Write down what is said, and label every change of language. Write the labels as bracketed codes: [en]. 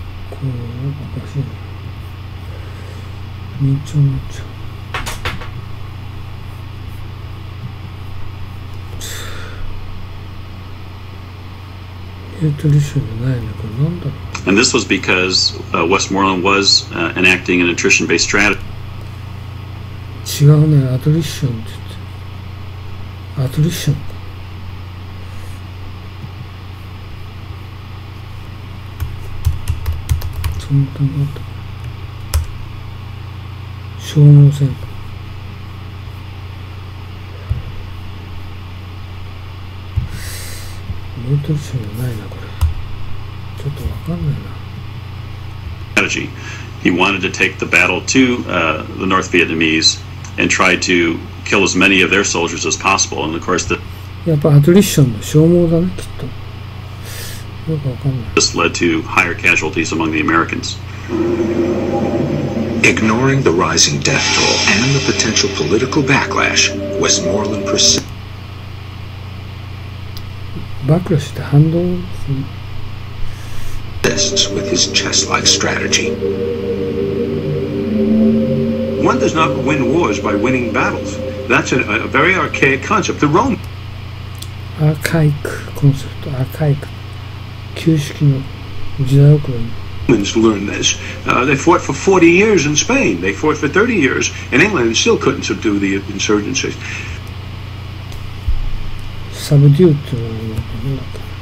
[ja] これなんかおかしいな。認知症になっちゃう。 nutrition じゃないね。これなんだろう。 [en] And this was because Westmoreland was enacting an attrition-based strategy. [ja] 違うね。アトリッションって言って。アトリッションか。そんなのあった。消耗戦か。ニュートリションじゃないな、これ。ちょっとわかんないな。 [en] Strategy. He wanted to take the battle to the North Vietnamese and try to kill as many of their soldiers as possible. And of course, [ja] やっぱアトリッションの消耗だね、きっと。よくわかんない。 [en] this led to higher casualties among the Americans. Ignoring the rising death toll and the potential political backlash, Westmoreland persists [ja] バックラッシュって反動ですね。 [en] with his chess-like strategy. One does not win wars by winning battles. That's a very archaic concept. The Romans [ja] アーカイクコンセプト、アーカイク。旧式の時代遅れの。 [en] learned this. They fought for 40 years in Spain. They fought for 30 years in England and still couldn't subdue the insurgencies. [ja] サブデューっていうのは何だっけ。